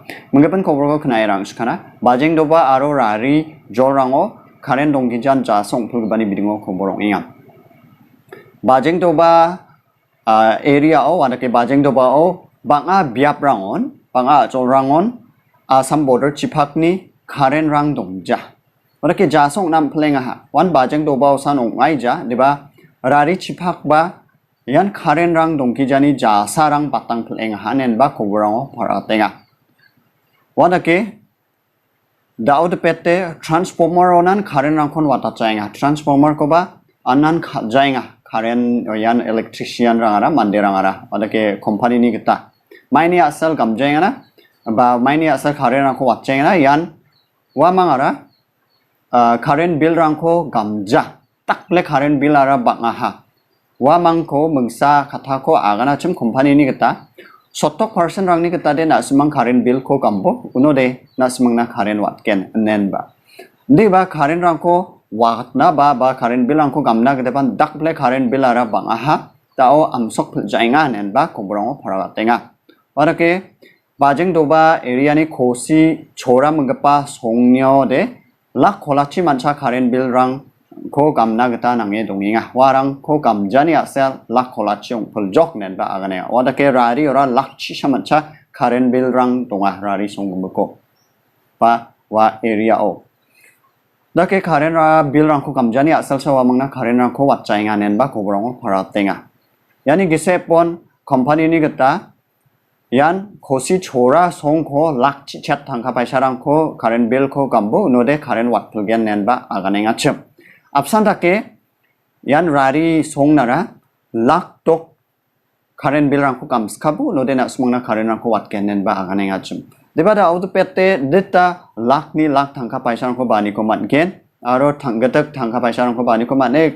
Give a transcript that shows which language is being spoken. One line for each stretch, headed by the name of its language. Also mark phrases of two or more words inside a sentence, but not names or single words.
Garo: Mengapan kobrol kenairang sekana bajeng doba aro rari jorango karen dongkijan jasong pulbani bidingo koborong ingat. Bajeng doba area o adake bajeng doba o banga biap rangon banga jorangon Assam border cipakni karen rang dongja. Adake jasong nam pelengaha wan bajeng doba o sanong aija diba Rari cipak ba yan karen rang dongki jani jasa rang patang peleng hanen ba kobrang paratenga wadake daud pete transformer onan karen rang kon wata chainga transformer ko ba anan jainga karen yan electrician rang ara mande rang ara wadake company ni kita maini asal gamjainga na ba maini asal karen rang ko watchainga na yan wamang ara
English: karen bill
Garo: rang ko gamja takle
English: karen bill
Garo: ara bangaha wamangko mengsa katako agana cem company ni kita sotok person rang ni kita de na semang
English: karen bill
Garo: ko kambo uno de na semang na karen watken nen ba ndi ba karen rang ko wat na ba
English: karen bill
Garo: rang ko gamna ke depan dakle
English: karen bill
Garo: ara bangaha tao amsok jainga nen ba kobrong paratenga orake bajeng doba area ni khosi chora mengapa songnyo de lak kholachi mancha
English: karen bill
Garo: rang ko gamna gata nange donginga warang ko gamjani asel lak kholachong puljok nen ba agane wadake rari ora lakchi samancha
English: karen bill
Garo: rang donga rari songgumko pa wa area o dake karen ra bill rang ko gamjani asel sawa mangna karen rang ko watchainga nen ba kobrong paratenga yani gisepon company ni gata yan khosi chora song ko lakchi chat thangka paisarang ko
English: karen bill
Garo: ko gambo node karen wat pulgen nen ba aganenga chem Absantake yan rari song nara lak tok
English: karen bill
Garo: rangko kamskabu no dena smangna karen rangko watkenen ba agane ngachum debada auto pete deta lak ni lak thangka paisa rangko bani ko matgen aro thanggatak thangka paisa rangko bani ko mane